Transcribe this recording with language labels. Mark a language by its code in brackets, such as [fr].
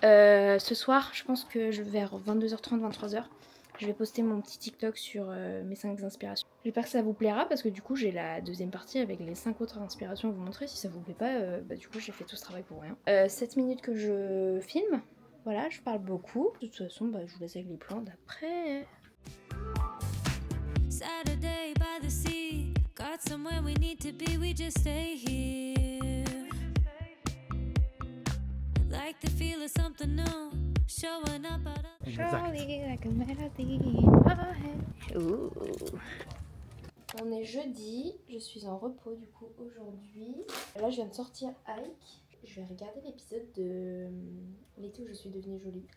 [fr] Ce soir je pense que vers 22h30, 23h, je vais poster mon petit TikTok sur mes 5 inspirations. J'espère que ça vous plaira parce que du coup j'ai la deuxième partie avec les 5 autres inspirations à vous montrer. Si ça vous plaît pas, du coup j'ai fait tout ce travail pour rien. 7 minutes que je filme. Voilà, je parle beaucoup. De toute façon, je vous laisse avec les plans d'après. [en] Saturday by the sea, got somewhere we need to be, we just stay here. Like the feel of something new, showing up out of Charlie like a melody in my head. Ooh. [fr] On est jeudi, je suis en repos du coup aujourd'hui. Là je viens de sortir Ike. Je vais regarder l'épisode de l'été où je suis devenue jolie.